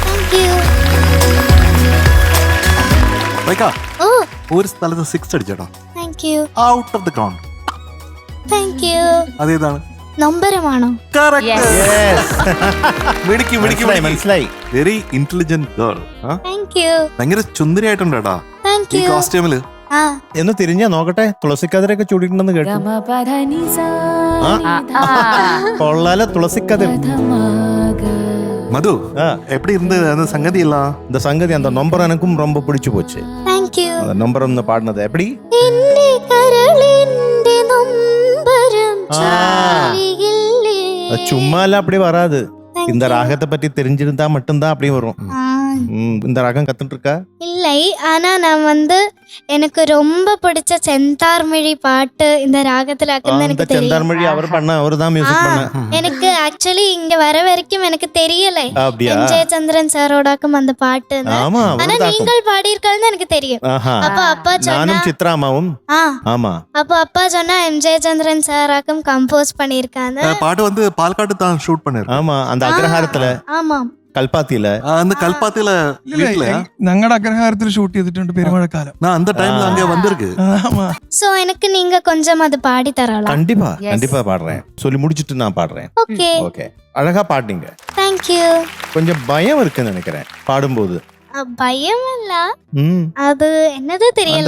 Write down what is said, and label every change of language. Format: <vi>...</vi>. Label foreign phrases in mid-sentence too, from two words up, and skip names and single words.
<en>Thank you. റൈക്ക, ഓ</en> <ml>ഒരു സ്ഥലത്ത് 6 അടിച്ചേട്ടോ.</ml> <en>Thank you. Out of the ground. Thank you.</en> <ml>അതേതാണ്? നൊമ്പരമാണോ? മനസ്സിലായി.</ml> <en>Very intelligent girl. Thank you.</en> <ml>ഭയങ്കര ചുന്ദരിയായിട്ടുണ്ട് കേട്ടാ</ml> <en>താങ്ക് ഈ യു.</en> <ml>കോസ്റ്റ്യൂമില്. ആ എന്ന് തിരിഞ്ഞാ നോക്കട്ടെ, തുളസിക്കതിരൊക്കെ ചൂടിയിട്ടുണ്ടെന്ന് കേട്ടു. കൊള്ളാല തുളസിക്കതിർ.</ml> <ta>மது எப்படி இருந்தது அந்த சங்கதி எல்லாம்? இந்த சங்கதி அந்த நம்பர் எனக்கும் ரொம்ப பிடிச்சு போச்சு.</ta> <en>Thank you.</en> <ta>அந்த நம்பர் பாடினது எப்படி?</ta> <ml>എന്റെ കരളിന്റെ നൊമ്പരം ചാലിയില്ലേ.</ml> <ta>சும்மால அப்படி வராது. இந்த ராகத்தை பத்தி தெரிஞ்சிருந்தா மட்டும்தான் அப்படி வரும். இந்த ராகம் கத்துட்டு இருக்கா? இல்லை, ஆனா நான் எனக்கு ரொம்ப பிடிச்ச செந்தார்மொழி பாட்டு இந்த ராகத்துல எனக்கு தெரியும். செந்தார்மொழி அவர்தான் மியூசிக் பண்ண. எனக்கு ஆக்சுவலி இங்க வர வரைக்கும் எனக்கு தெரியல அப்படியா? ஜெயச்சந்திரன் சாரோடாக்கும் அந்த பாட்டு. ஆமா, ஆனா நீங்கள் பாடியிருக்கான்னு எனக்கு தெரியும். அப்ப அப்பா சொன்னா, நானும் சித்ராமாவும். ஆமா, அப்ப அப்பா சொன்னா ஜெயச்சந்திரன் சாராக்கும் கம்போஸ் பண்ணிருக்காங்க. பாட்டு பால்காட்டு தான் ஷூட் பண்ணிருக்காங்க. ஆமா, அந்த அக்ரஹாரத்துல. ஆமா,</ta> <ml>കൽപ്പാത്തിയില ഞങ്ങളുടെ അഗ്രഹാരത്തിൽ ഷൂട്ട് ചെയ്തിട്ടുണ്ട് പെരുമഴക്കാലം.</ml> <ta>சோ எனக்கு நீங்க கொஞ்சம் அது பாடி தரலாம். கண்டிப்பா கண்டிப்பா பாடுறேன். சொல்லி முடிச்சிட்டு நான் பாடுறேன். ஓகே ஓகே, அழகா பாடுங்க.</ta> <en>Thank you.</en> <ta>கொஞ்சம் பயம் இருக்குன்னு நினைக்கிறேன் பாடும்போது. பயம் இல்ல, அது என்னது தெரியல.</ta>